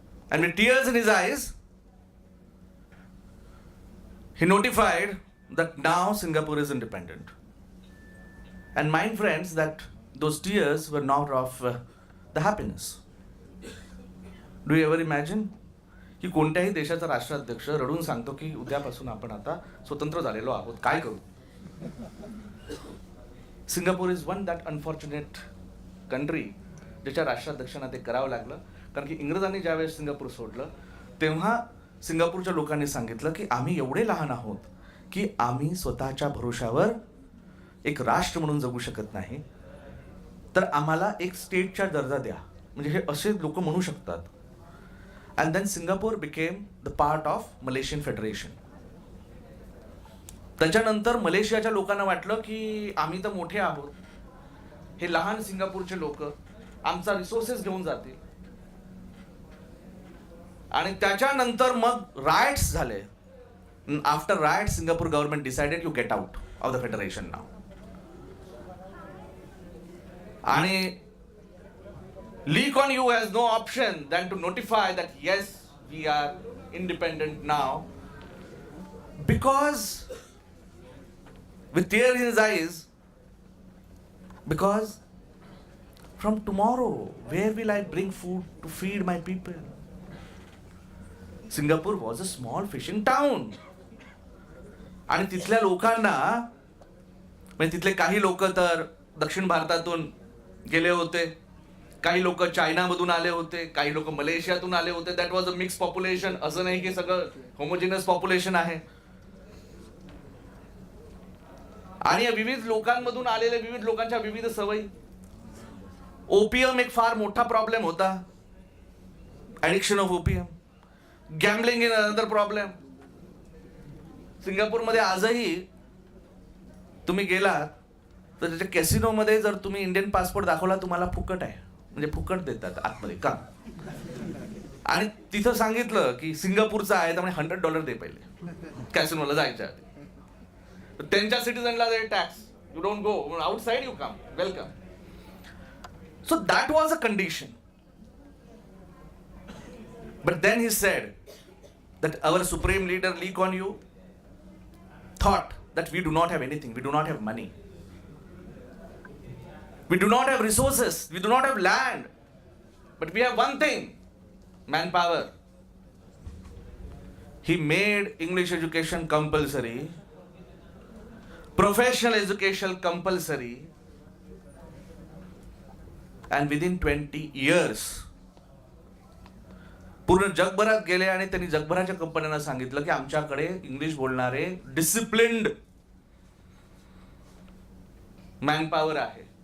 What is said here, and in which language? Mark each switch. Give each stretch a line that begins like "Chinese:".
English: And with tears in his eyes, he notified that now Singapore is independent. And mind, friends, that those tears were not of the happiness. Do you ever imagine?
Marathi: की कोणत्याही देशाचा राष्ट्राध्यक्ष रडून सांगतो की उद्यापासून आपण आता स्वतंत्र झालेलो आहोत, काय करू? Singapore
English: is one that unfortunate country
Marathi: ज्याच्या राष्ट्राध्यक्षांना ते करावं लागलं. कारण की इंग्रजांनी ज्यावेळेस सिंगापूर सोडलं तेव्हा सिंगापूरच्या लोकांनी सांगितलं की आम्ही एवढे लहान आहोत की आम्ही स्वतःच्या भरोशावर एक राष्ट्र म्हणून जगू शकत नाही, तर आम्हाला एक स्टेटचा दर्जा द्या. म्हणजे हे असे लोक म्हणू शकतात.
English: And then Singapore became the part of Malaysian federation.
Marathi: त्याच्यानंतर मलेशियाच्या लोकांना वाटलं की आम्ही तर मोठे आहोत, हे लहान सिंगापूरचे लोक आमचा रिसोर्सेस घेऊन जातील. आणि त्याच्यानंतर मग रायट्स झाले.
English: After riots Singapore government decided you get out of the federation now. आणि Lee Kuan Yew has no option than to notify that yes, we are independent now, because with tears in his eyes, because from tomorrow, where will I bring food to feed my people? Singapore was a small fishing town.
Marathi: आणि तिथल्या लोकांना, म्हणजे तिथले काही लोक तर दक्षिण भारतातून गेले होते, काही लोक चायनामधून आले होते, काही लोक मलेशियातून आले होते.
English: That was a mix population.
Marathi: असं नाही की सगळं होमोजिनस पॉप्युलेशन आहे. आणि या विविध लोकांमधून आलेल्या विविध लोकांच्या विविध सवयी. ओपियम एक फार मोठा प्रॉब्लेम होता.
English: Addiction of opium. Gambling in another problem.
Marathi: सिंगापूरमध्ये आजही तुम्ही गेलात तर त्याच्या कॅसिनोमध्ये जर तुम्ही इंडियन पासपोर्ट दाखवला तुम्हाला फुकट आहे, म्हणजे फुकट देतात आतमध्ये का. आणि तिथं सांगितलं की सिंगापूरचा आहे त्यामुळे $100 दे पहिले कॅसिनोला जायच्या आधी. त्यांच्या सिटीजनला दे tax.
English: You don't go outside, you come, welcome. So that was a condition. But then he said that our supreme leader Lee Kuan Yew thought that we do not have anything, we do not have money, we do not have resources, we do not have land, but we have one thing, manpower. He made English education compulsory, professional education compulsory, and within 20 years
Marathi: पूर्ण जगभरात गेले आणि त्यांनी जगभराच्या कंपन्यांना सांगितलं की आमच्याकडे English बोलणारे डिसिप्लिन्ड मॅनपॉवर आहे.